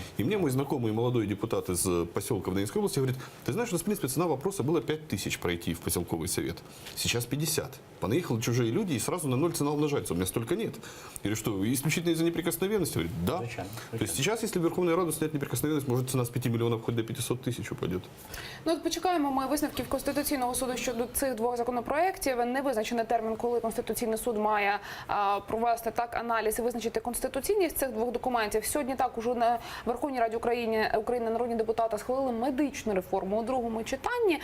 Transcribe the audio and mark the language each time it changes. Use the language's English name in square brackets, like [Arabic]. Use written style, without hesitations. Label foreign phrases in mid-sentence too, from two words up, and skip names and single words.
[Russian] И мне мой знакомый молодой депутат из поселка в Донецкой области говорит, ты знаешь, у нас в принципе цена вопроса была 5000 пройти в поселковый совет. Сейчас 50. Понаехали чужие люди и сразу на 0 цена умножается. У меня столько нет. Я говорю, что исключительно из-за неприкосновенности? Говорит, да. [Ukrainian] Звичайно. [Russian] То есть сейчас, если Верховная Рада снять неприкосновенность, может цена с 5 миллионов хоть до 500 тысяч упадет. [Ukrainian] Ну, от почекаємо ми висновків Конституційного суду щодо цих двох законопроєктів. Не визначений термін, коли Конституційний суд має провести так аналіз і визначити конституційність цих двох документів. Сьогодні так уже на Верховній Раді України народні депутати схвалили медичну реформу у другому читанні.